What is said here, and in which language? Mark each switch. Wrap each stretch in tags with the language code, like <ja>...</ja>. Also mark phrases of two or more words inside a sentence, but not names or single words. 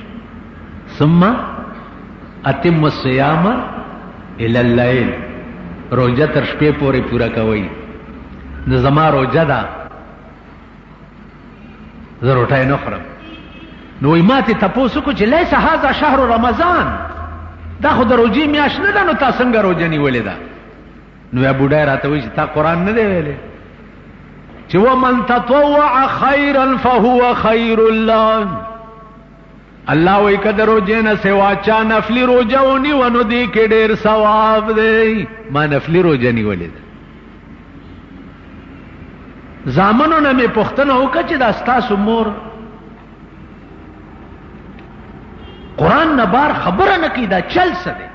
<ar>ثم اتم الصیام الی اللیل.</ar> <ps>روجه تر شپې پورې پورا کوي. د زما روجه ده زه روټۍ نه خورم. نو وی ما ته تپوس وکړو چې</ps> <ar>لیس هذا شهر رمضان،</ar> <ps>دا خو د روجې میاشت نه ده، نو تا څنګه روجه نیولې ده؟ نو یا بوډای راته وایي چې تا قرآن نه دی ویلی چې</ps> <ar>ومن تطوع خیرا فهو خیر الله.</ar> <ps>الله وی که د روجې نه سوا چا نفلي روجه ونیوه نو دې کې ډېر ثواب دی. ما نفلي روجه نیولې ده. زامنو نه مې پوښتنه وکړه چې دا ستاسو مور قرآن نه بار خبره نه کوي، دا چل څه دی؟</ps>